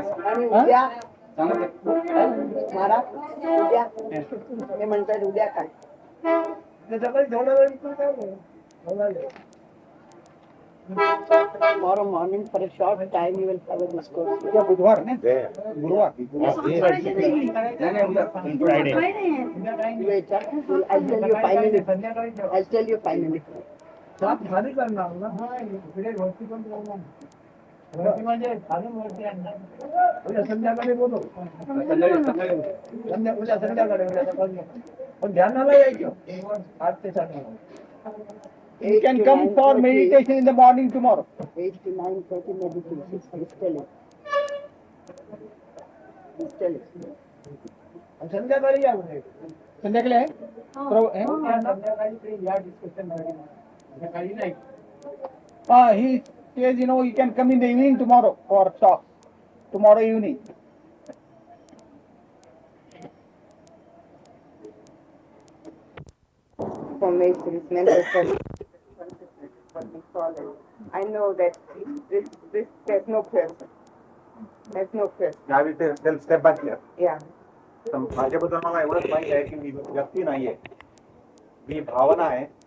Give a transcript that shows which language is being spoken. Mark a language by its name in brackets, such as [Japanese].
[Marathi] आणि उद्या महाराज उद्या ते म्हणतात उद्या काय? ते सगळं थोडा वेळ इकडे काय नाही. थोडा वेळ. [English] Tomorrow morning for a short time you will have a discourse. [Marathi] उद्या बुधवार ना? [English] There. [Marathi] गुरुवार. [English] You wait, I'll tell you finally. I'll tell you finally. [Marathi] साफ खाली करणार ना. इकडे वरती पण करणार. उद्या संध्याकाळी बोलू. उद्या संध्याकाळी पण ध्यानाला यायचं 8 ते 7. [English] You can come for meditation in the morning tomorrow. 8 to 9:30 meditation. He's telling. He's telling. [Marathi] आणि संध्याकाळी या म्हणे. संध्याकाळी आहे? संध्याकाळी ते या डिस्कशन संध्याकाळी नाही. [English] He says, you can come in the evening tomorrow for talk. Tomorrow evening. Formations, mental consciousness, what we call it. I know that this there's no person. There's no person. I will tell step by step. Yeah. [Marathi] तर माझ्याबद्दल मला एवढंच माहिती आहे की मी व्यक्ती नाहीये, मी भावना आहे.